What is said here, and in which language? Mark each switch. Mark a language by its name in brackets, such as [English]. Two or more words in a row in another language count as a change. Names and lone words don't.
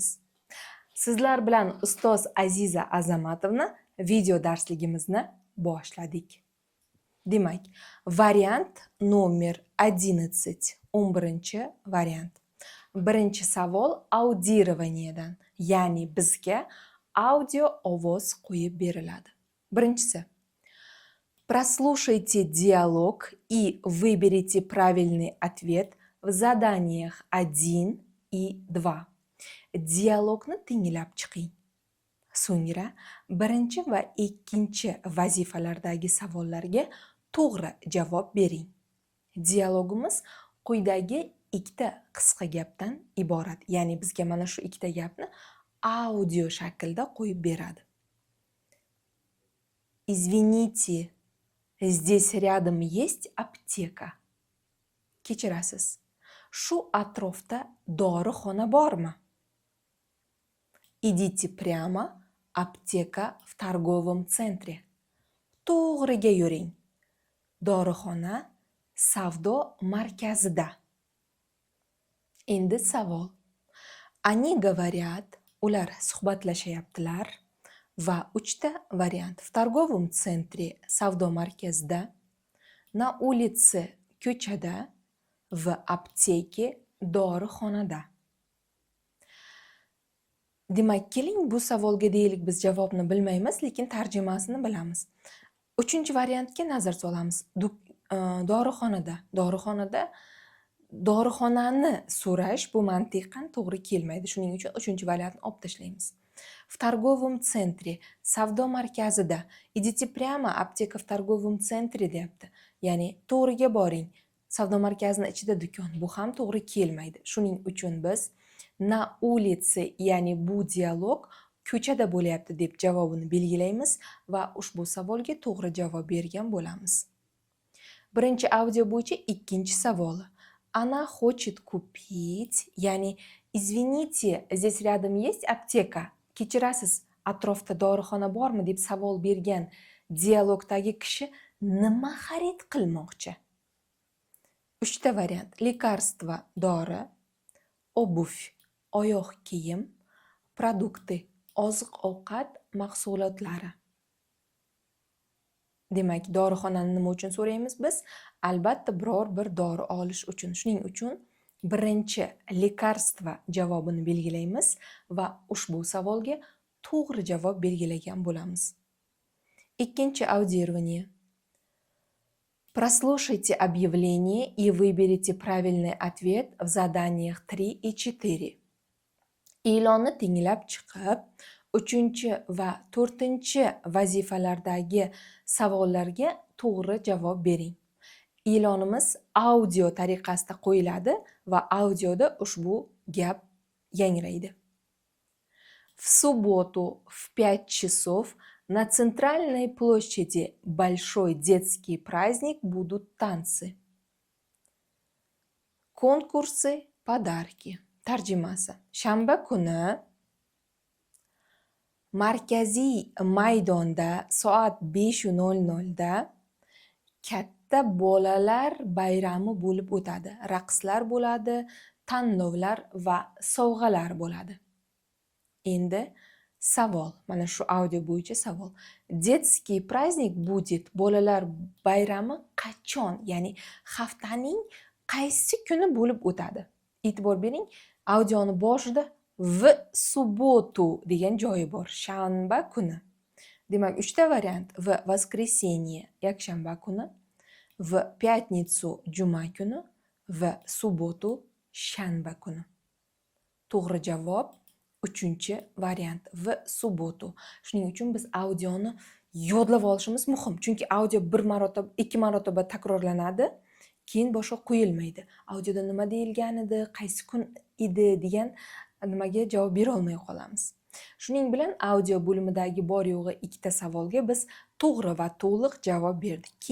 [Uzbek] Sizlar bilan ustoz Aziza Azamatovna video darsligimizni boshladik. Demak, variant nomer 11, 11-variant. Birinchi savol audirovaniyadan, ya'ni bizga audio ovoz qo'yib beriladi. Birinchisi. [Russian] Прослушайте диалог и выберите правильный ответ в заданиях 1 и 2. [Uzbek] Dialogni tinglab chiqing. So'ngra birinchi va ikkinchi vazifalardagi savollarga to'g'ri javob bering. Dialogimiz quyidagi ikkita qisqa gapdan iborat. Ya'ni bizga mana shu ikkita gapni audio shaklda qo'yib beradi. [Russian] Извините, здесь рядом есть аптека? [Uzbek] Kechirasiz. Shu atrofda dorixona bormi? [Russian] Идите прямо, аптека в торговом центре. [Uzbek] To'g'riga yuring. Dorixona savdo markazida. Endi savol. [Russian] Они говорят, [Uzbek] ular suhbatlashayaptilar va 3ta variant. [Russian] В торговом центре [Uzbek] savdo markazida, [Russian] на улице ko'chada, в аптеке dorixonada. [Uzbek] Demak, keling bu savolga deylik biz javobni bilmaymiz, lekin tarjimasini bilamiz. 3-variantga nazar solamiz. Dorixonada. Dorixonani so'rash bu mantiqan to'g'ri kelmaydi. Shuning uchun 3-variantni olib tashlaymiz. [Russian] В торговом центре, [Uzbek] savdo markazida. [Russian] Идите прямо, аптека в торговом центре deyapti. [Uzbek] Ya'ni to'g'riga boring. Savdo markazining ichida do'kon. Bu ham to'g'ri kelmaydi. Shuning uchun biz [Russian] на улице, [Uzbek] ya'ni bu dialog ko'chada bo'lyapti deb javobini belgilaymiz va ushbu savolga to'g'ri javob bergan bo'lamiz. Birinchi audio bo'yicha ikkinchi savol. [Russian] Она хочет купить, ya'ni извините, здесь рядом есть аптека? [Uzbek] Kechirasiz, atrofda dorixona bormi deb savol bergan dialogdagi kishi nima xarid qilmoqchi? 3ta variant. Лекарство, dori, обувь, oyoq kiyim, produkti, oziq-ovqat mahsulotlari. Demak, dorixonani nima uchun so'raymiz biz? Albatta biror bir dori olish uchun. Shuning uchun birinchi lekarstva javobini belgilaymiz va ushbu savolga to'g'ri javob belgilagan bo'lamiz. Ikkinchi audirovание. [Russian] Прослушайте объявление и выберите правильный ответ в заданиях 3 и 4. [Uzbek] E'lonni tinglab chiqib, 3 va 4 vazifalardagi savollarga to'g'ri javob bering. E'lonimiz audio tariqasida qo'yiladi va audioda ushbu gap yangraydi. [Russian] В субботу в 5 часов на центральной площади большой детский праздник будут танцы. Конкурсы, подарки. [Uzbek] Tarjimasi. Shanba kuni markaziy maydonda soat 5:00 da katta bolalar bayrami bo'lib o'tadi. Raqslar bo'ladi, tanlovlar va sovg'alar bo'ladi. Endi savol. Mana shu audio bo'yicha savol. [Russian] Детский праздник будет. [Uzbek] Bolalar bayrami qachon? Ya'ni haftaning qaysi kuni bo'lib o'tadi? E'tibor bering. Audioni boshida [Russian] в субботу [Uzbek] degan joyi bor. Shanba kuni. Demak, 3ta variant. [Russian] В воскресенье, [Uzbek] yakshanba kuni, [Russian] в пятницу, [Uzbek] juma kuni, [Russian] в субботу, [Uzbek] shanba kuni. To'g'ri javob 3-variant. [Russian] В субботу. [Uzbek] Shuning uchun biz audioni yodlab olishimiz muhim. Chunki audio 2 marotaba takrorlanadi. Keyin boshqa qo'yilmaydi. Audioda nima deyilgan edi, qaysi kun edi degan nimaga javob bera olmay qolamiz. Shuning bilan audio bo'limidagi bor yo'g'i ikkita savolga biz to'g'ri va to'liq javob berdik.